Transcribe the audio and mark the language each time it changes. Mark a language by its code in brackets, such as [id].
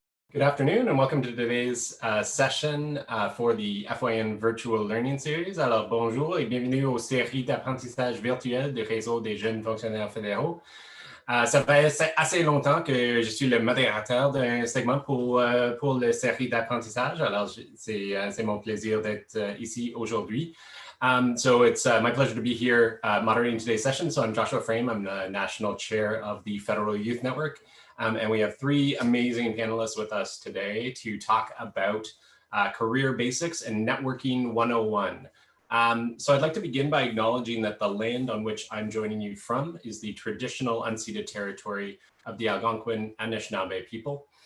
[en] Good afternoon and welcome to today's session for the FYN Virtual Learning Series. [fr] Alors bonjour et bienvenue aux séries d'apprentissage virtuel du réseau des jeunes fonctionnaires fédéraux. Ça fait assez longtemps que je suis le modérateur d'un segment pour la série d'apprentissage. Alors c'est mon plaisir d'être ici aujourd'hui. [en] So it's my pleasure to be here moderating today's session. So I'm Joshua Frame. I'm the National Chair of the Federal Youth Network. And we have three amazing panelists with us today to talk about career basics and networking 101. So I'd like to begin by acknowledging that the land on which I'm joining you from is the traditional unceded territory of the Algonquin Anishinaabe people.